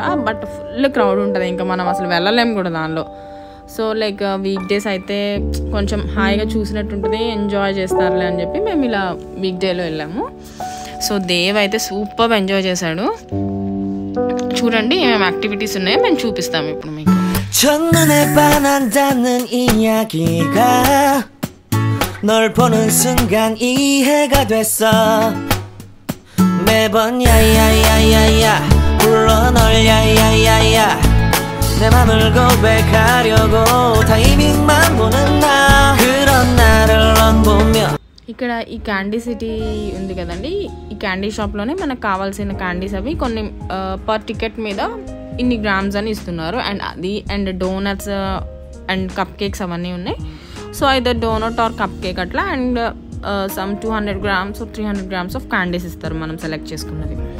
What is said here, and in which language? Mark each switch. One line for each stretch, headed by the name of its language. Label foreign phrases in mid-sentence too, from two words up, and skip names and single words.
English: But full crowd
Telugu: ఉంటుంది, ఇంకా మనం అసలు వెళ్ళలేము కూడా దానిలో.
English: So like week days
Telugu: అయితే కొంచెం హాయిగా చూసినట్టు ఉంటుంది, ఎంజాయ్ చేస్తారులే అని చెప్పి మేము ఇలా వీక్ డేలో వెళ్ళాము. సో దేవ్ అయితే
English: super enjoy
Telugu: చేశాడు. చూడండి ఏమేమి యాక్టివిటీస్ ఉన్నాయో మేము చూపిస్తాము ఇప్పుడు మీకు.
Korean: 첫눈에 반한다는 이야기가 널 보는 순간 이해가 됐어. 매번 야야야야야 불러 널 야야야야 내 맘을 고백하려고 타이밍만 보는 나 그런 나를 넌 보며.
Telugu: ఇక్కడ ఈ
English: candy city
Telugu: ఉంది కదండి, ఈ క్యాండీ షాప్లోనే మనకు కావాల్సిన క్యాండీస్ అవి కొన్ని
English: per ticket
Telugu: మీద ఇన్ని గ్రామ్స్ అని ఇస్తున్నారు. అండ్ అది అండ్
English: donuts and cup cakes
Telugu: అవన్నీ ఉన్నాయి.
English: So either donut or cup cake
Telugu: అట్లా,
English: and some 200 grams or 300 grams of candies
Telugu: ఇస్తారు మనం సెలెక్ట్ చేసుకున్నది.